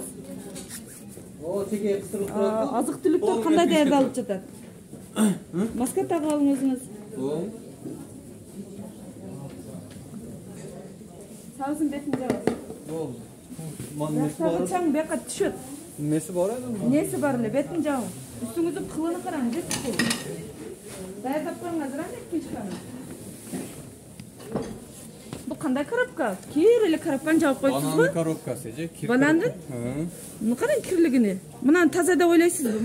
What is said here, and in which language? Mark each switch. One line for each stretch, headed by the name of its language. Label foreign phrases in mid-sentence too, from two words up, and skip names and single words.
Kyrgyz: О, теге кыстырып турат. Азык-түлүктөр кандай даярдалып жатат? Маска тагып алың өзүңүз. Сабыздын бетин жабыңыз. Чаң бияка түшөт.
Kazakh: Несі бар еді?
Kyrgyz: Несі бар эле, бетин жабың. Үстүңүздүн кылыны караң, жети кыл. Даярдап коюңуз, Меткичканы. Бул кандай коробка? Кир эле коробканы жабып коюпсузбу? Бананын коробкасы же, кир. Банандын? Муну караң кирлигини. Мынаны таза деп ойлойсузбу?